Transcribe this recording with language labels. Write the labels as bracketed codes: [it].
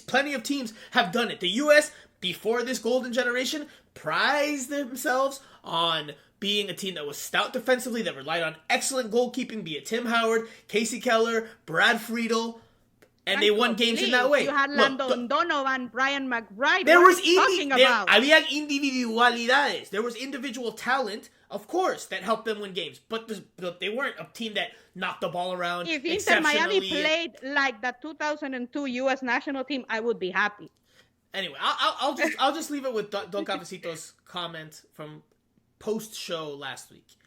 [en] Plenty of teams have done it. The U.S. before this golden generation prized themselves on being a team that was stout defensively, that relied on excellent goalkeeping, be it Tim Howard, Casey Keller, Brad Friedel, and they won games in that way. You had Landon Donovan, Brian McBride. [es] Habían individualidades. [en] There was individual talent, of course, that helped them win games, but they weren't a team that knocked the ball around. If Inter Miami played like the 2002 U.S. national team, I would be happy. Anyway, I'll just leave it with Don Cafecito's comment from post-show last week.